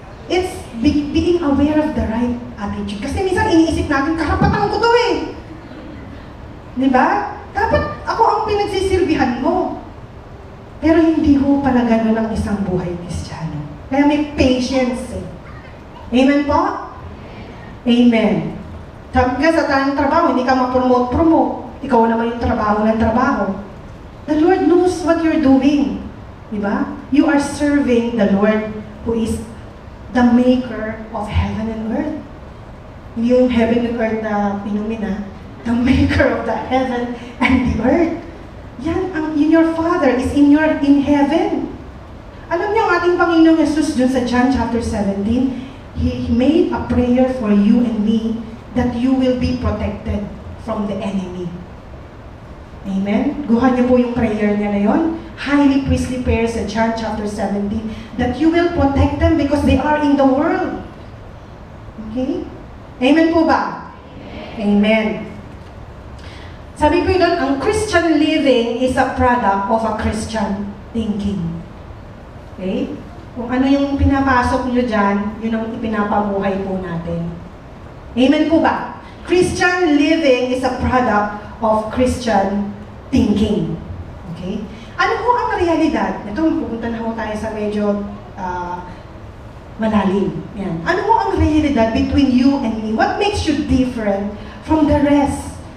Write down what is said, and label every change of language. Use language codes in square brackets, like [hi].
[en] It's being aware of the right attitude. [tl] Kasi minsan iniisip natin, karapatan ko to eh. Diba? Dapat ako ang pinagsisilbihan mo. Pero hindi ho pala ganun ang isang buhay Kristiyano. Kaya may patience eh. Amen po? Amen. Sabi nga sa tayong trabaho, hindi ka ma-promote. Ikaw naman yung trabaho ng trabaho. [en] The Lord knows what you're doing. Diba? You are serving the Lord who is the maker of heaven and earth. [tl] Hindi yung heaven and earth na pinumina. [en] The maker of the heaven and the earth. Your Father is in heaven. [tl] Alam niyo ang ating Panginoong Jesus dun sa John chapter 17, [en] He made a prayer for you and me that you will be protected from the enemy. Amen? [tl] Guhan niyo po yung prayer niya na yun. [en] Highly priestly prayer sa John chapter 17, that you will protect them because they are in the world. Okay? [tl] Amen po ba? [en] Amen. [tl] Sabi ko doon, [en] ang Christian living is a product of a Christian thinking. Okay? [tl] Kung ano yung pinapasok nyo dyan, yun ang ipinapabuhay po natin. Amen po ba? [en] Christian living is a product of Christian thinking. [tl] Okay? Ano po ang realidad? Ito, pupunta na po tayo sa medyo malalim. Yan. Ano po ang realidad [en] between you and me? What makes you different from the rest?